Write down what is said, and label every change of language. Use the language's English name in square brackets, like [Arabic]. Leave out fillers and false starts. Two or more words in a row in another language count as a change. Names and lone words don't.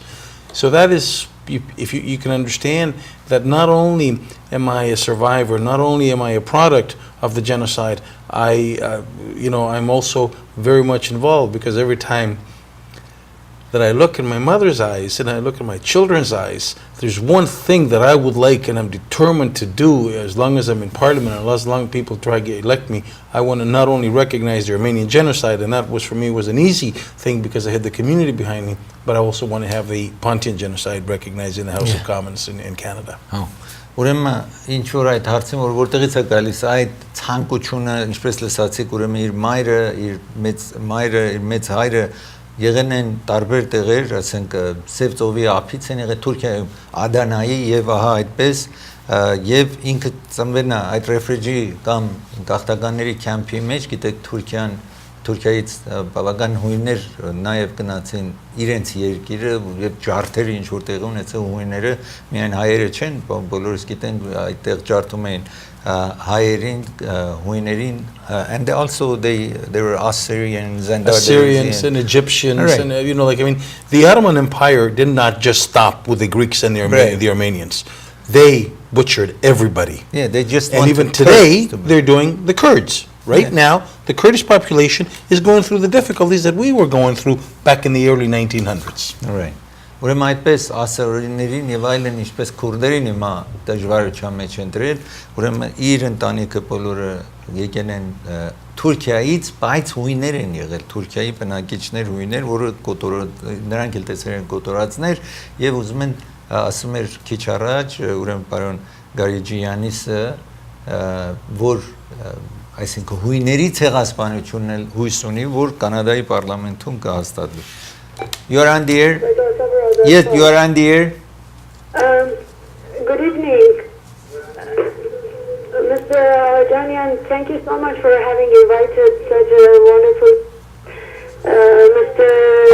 [English] So that is, if you can understand that not only am I a survivor, not only am I a product of the genocide, I'm also very much involved, because every time that I look in my mother's eyes and I look in my children's eyes, there's one thing that I would like and I'm determined to do as long as I'm in parliament and as long as people try to elect me. I want to not only recognize the Armenian genocide, and that was for me was an easy thing because I had the community behind me, but I also want to have the Pontian genocide recognized in the House of Commons in Canada. [Armenian] Ուրեմն ինչ որ այդ հարցին որ որտեղից է գալիս այդ ցանկությունը, ինչպես լսացիք, ուրեմն իր մայրը, իր մեծ հայրը եղել են տարբեր տեղեր, ասենք Սև ծովի ափից են եղել Թուրքիայում, Ադանայի եւ ահա այդպես եւ ինքը ծնվել է այդ ռեֆուջի կամ գաղթականների քամփի մեջ, գիտեք Թուրքիայից բավական հույներ նաև գնացին իրենց երկիրը եւ ջարդերը ինչ որ տեղի ունեցել հույները միայն հայերը չեն, բոլորս գիտեն այդտեղ ջարդում էին հայերին, հույներին, [English] and also they were Assyrians and Egyptians, Right. and the Ottoman Empire did not just stop with the Greeks and the Right. the Armenians. They butchered everybody. Yeah, they just And want even the today, Kurds to be- they're doing the Kurds. Right Yeah. now, the Kurdish population is going through the difficulties that we were going through back in the early 1900s. Right. [Armenian] Ուրեմն այդպես ասորիներին եւ այլն ինչպես քուրդերին հիմա դժվարության մեջ են դրել, ուրեմն իր ընտանիքը բոլորը եկել են Թուրքիայից, բայց հույներ են եղել, Թուրքիայի բնակիչներ հույներ, որը նրանք էլ տեսել են կոտորածներ եւ ուզում են ասում էր քիչ առաջ, ուրեմն պարոն Գարիջյանիսը, որ այսինքն հույների ցեղասպանությունն էլ հույս ունի, որ Կանադայի պարլամենտում կհաստատվի. [English] You are on the air? Yes, you are on the air. Good evening. Mr. Janian, thank you so much for having invited such a wonderful Mr.